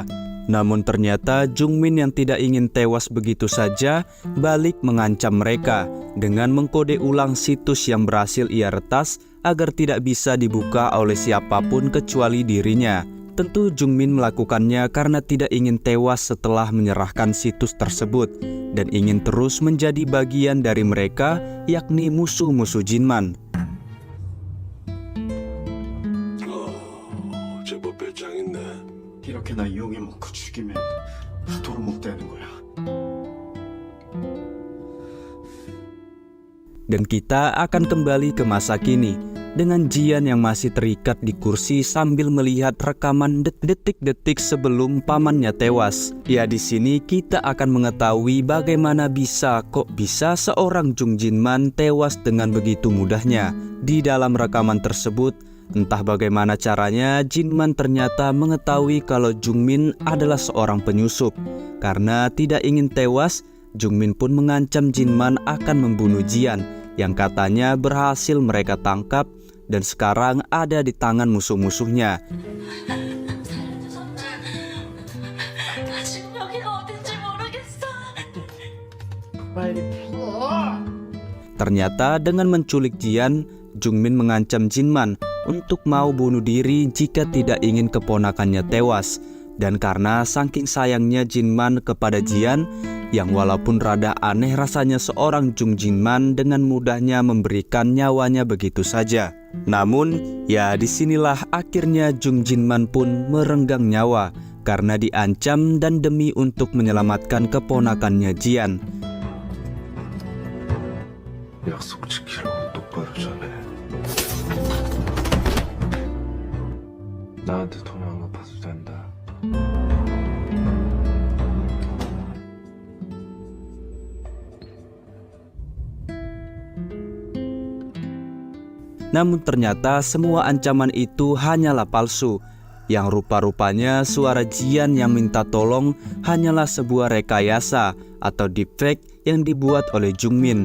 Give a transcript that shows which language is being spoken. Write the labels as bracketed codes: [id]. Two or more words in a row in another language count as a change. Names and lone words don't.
[id] Namun ternyata Jungmin yang tidak ingin tewas begitu saja balik mengancam mereka dengan mengkode ulang situs yang berhasil ia retas agar tidak bisa dibuka oleh siapapun kecuali dirinya. Tentu Jungmin melakukannya karena tidak ingin tewas setelah menyerahkan situs tersebut dan ingin terus menjadi bagian dari mereka, yakni musuh-musuh Jinman. [ko] 이렇게 나 이용해 먹고 죽이면 도루묵 되는 거야. [id] Dan kita akan kembali ke masa kini dengan Jian yang masih terikat di kursi sambil melihat rekaman detik-detik sebelum pamannya tewas. Ya, di sini kita akan mengetahui bagaimana bisa seorang Jung Jinman tewas dengan begitu mudahnya. Di dalam rekaman tersebut, entah bagaimana caranya, Jinman ternyata mengetahui kalau Jungmin adalah seorang penyusup. Karena tidak ingin tewas, Jungmin pun mengancam Jinman akan membunuh Jian, yang katanya berhasil mereka tangkap dan sekarang ada di tangan musuh-musuhnya. [ko] 나 지금 여기가 어딘지 모르겠어. 빨리 풀어. [id] Ternyata dengan menculik Jian, Jungmin mengancam Jinman untuk mau bunuh diri jika tidak ingin keponakannya tewas. Dan karena saking sayangnya Jinman kepada Jian, yang walaupun rada aneh rasanya seorang Jung Jinman dengan mudahnya memberikan nyawanya begitu saja. Namun, ya disinilah akhirnya Jung Jinman pun merenggang nyawa karena diancam dan demi untuk menyelamatkan keponakannya Jian. [ko] 약속 지키라고 똑바로 전해. 나한테 돈 안 갚아도 된다. [id] Namun ternyata semua ancaman itu hanyalah palsu. Yang rupa-rupanya suara Jian yang minta tolong hanyalah sebuah rekayasa atau deepfake yang dibuat oleh Jungmin.